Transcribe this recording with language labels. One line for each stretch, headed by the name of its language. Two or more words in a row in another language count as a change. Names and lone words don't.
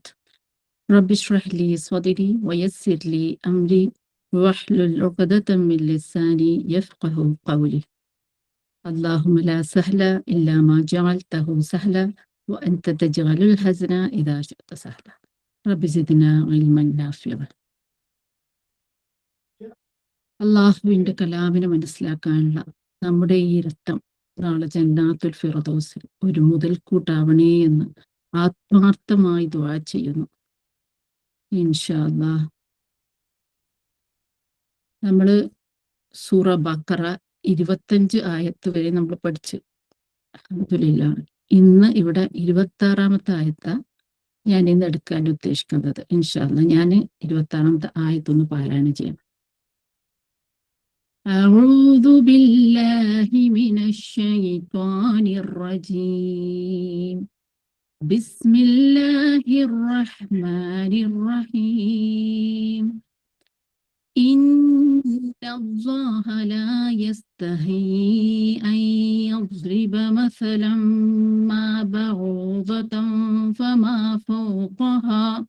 Arabic: رب اشرح لي صدري ويسر لي أمري واحلل عقدة من لساني يفقه قولي. اللهم لا سهل إلا ما جعلته سهلا وأنت تجعل الحزن إذا شئت سهلا. رب زدنا علما نافعا.
Malayalam: അള്ളാഹുവിന്റെ കലാമിനെ മനസ്സിലാക്കാനുള്ള നമ്മുടെ ഈ രക്തം നാളെ ജന്നാത്തുൽ ഫിർദൗസിൽ ഒരു മുതൽക്കൂട്ടാവണേ എന്ന് ആത്മാർത്ഥമായി ദുആ ചെയ്യുന്നു.
Arabic: إن شاء الله.
Malayalam: നമ്മള് സൂറ ബഖറ 25 ആയത്ത് വരെ നമ്മൾ പഠിച്ചു. അൽഹംദുലില്ലാഹ്. ഇന്ന് ഇവിടെ 26-ാമത്തെ ആയത്താ ഞാൻ ഇന്ന് എടുക്കാൻ ഉദ്ദേശിക്കുന്നത്.
Arabic: إن شاء الله
Malayalam: ഞാൻ 26-ാമത്തെ ആയത്തൊന്ന് പാരായണം ചെയ്യണം.
Arabic: أعوذ بالله من الشيطان الرجيم. بسم الله الرحمن الرحيم. إن الله لا يستحي أن يضرب مثلا ما بعوضة فما فوقها